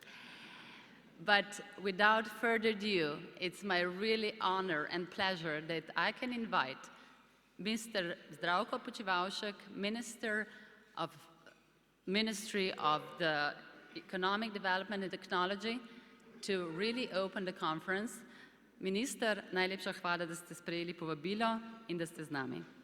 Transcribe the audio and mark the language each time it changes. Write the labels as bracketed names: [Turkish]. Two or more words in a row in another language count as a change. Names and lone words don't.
[English] But without further ado, it's my really honor and pleasure that I can invite Mr. Zdravko Počivalšek, Ministry of the Economic Development and Technology, to really open the conference. Minister, [Slovenian] najlepša hvala, da ste sprejeli povabilo in da ste z nami.